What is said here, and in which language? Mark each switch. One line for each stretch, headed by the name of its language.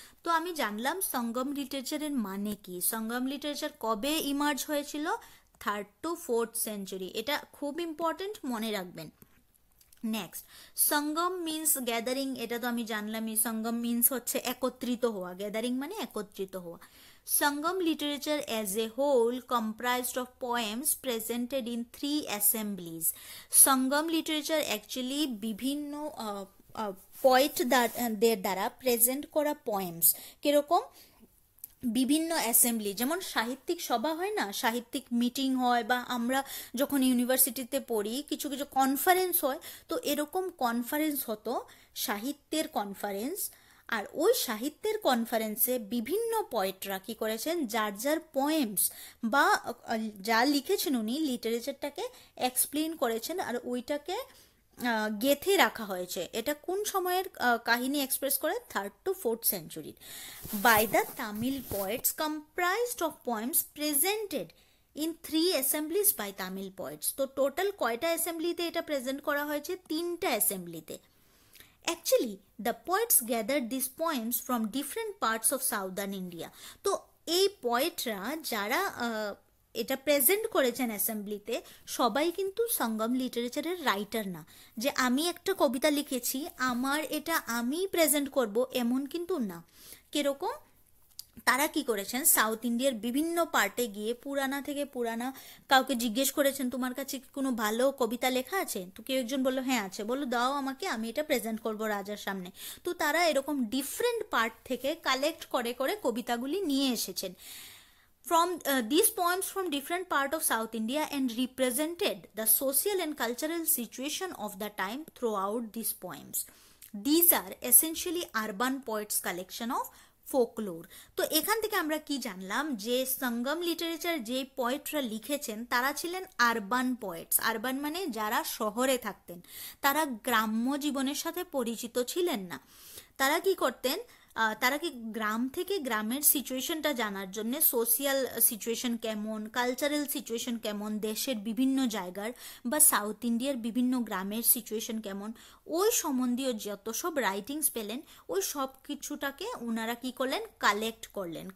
Bangla: তো আমি জানলাম সঙ্গম লিটারেচারের মানে কি, সঙ্গম লিটারেচার কবে ইমার্জ হয়েছিল, 3rd to 4th সেঞ্চুরি, এটা খুব ইম্পর্টেন্ট, মনে রাখবেন। নেক্সট, সঙ্গম
English: means gathering,
Bangla: এটা তো আমি জানলামই। সঙ্গম মিন্স হচ্ছে একত্রিত হওয়া, গ্যাদারিং মানে একত্রিত হওয়া।
English: Sangam literature as a whole comprised of poems presented in 3 assemblies. Sangam literature actually
Bangla: বিভিন্ন পোয়েটদের দ্বারা প্রেজেন্ট করা পোয়েমস, কিরকম বিভিন্ন অ্যাসেম্বলি, যেমন সাহিত্যিক সভা হয় না, সাহিত্যিক মিটিং হয়, বা আমরা যখন ইউনিভার্সিটিতে পড়ি কিছু কিছু কনফারেন্স হয়, তো এরকম কনফারেন্স হতো, সাহিত্যের কনফারেন্স। আর ওই সাহিত্যের কনফারেন্সে বিভিন্ন পোয়েটরা কি করেছেন, যার যার পোয়েমস বা যা লিখেছেন উনি লিটারেচারটাকে এক্সপ্লেন করেছেন, আর ওইটাকে গেথে রাখা হয়েছে। এটা কোন সময়ের কাহিনী এক্সপ্রেস করে, 3rd to 4th সেঞ্চুরির।
English: By the Tamil poets comprised of poems presented in 3 assemblies by Tamil poets.
Bangla: তো টোটাল কয়টা অ্যাসেম্বলিতে এটা প্রেজেন্ট করা হয়েছে, 3টা অ্যাসেম্বলিতে।
English: Actually, the poets gathered these poems from different parts of southern India.
Bangla: তো এই পোয়েটরা যারা এটা প্রেজেন্ট করেছেন অ্যাসেম্বলিতে, সবাই কিন্তু সঙ্গম লিটারেচারের রাইটার না, যে আমি একটা কবিতা লিখেছি আমার এটা আমি প্রেজেন্ট করব, এমন কিন্তু না। কিরকম, তারা কি করেছেন, সাউথ ইন্ডিয়ার বিভিন্ন পার্টে গিয়ে পুরানা থেকে পুরানা কাউকে জিজ্ঞেস করেছেন তোমার কাছে কি কোনো ভালো কবিতা লেখা আছে, তো কেউ একজন বললো হ্যাঁ আছে, বললো দাও আমাকে, আমি এটা প্রেজেন্ট করব রাজার সামনে। তো তারা এরকম ডিফারেন্ট পার্ট থেকে কালেক্ট করে করে কবিতাগুলি নিয়ে এসেছেন
English: from these poems from different part of South India and represented the social and cultural situation of the time throughout these poems. These are essentially urban poets collection of folklore.
Bangla: তো এখান থেকে আমরা কি জানলাম, যে সঙ্গম লিটারেচার যে পোয়েটরা লিখেছেন তারা ছিলেন আরবান পোয়েটস। আরবান মানে যারা শহরে থাকতেন, তারা গ্রাম্য জীবনের সাথে পরিচিত ছিলেন না। তারা কি করতেন, তারা কি গ্রাম থেকে গ্রামের সিচুয়েশনটা জানার জন্য, সোশিয়াল সিচুয়েশন কেমন, কালচারাল সিচুয়েশন কেমন দেশের বিভিন্ন জায়গার, বা সাউথ ইন্ডিয়ার বিভিন্ন গ্রামের সিচুয়েশন কেমন, ওই সম্বন্ধীয় যত সব রাইটিংস পেলেন, ওই সব কিছুটাকে ওনারা কি করলেন, কালেক্ট করলেন।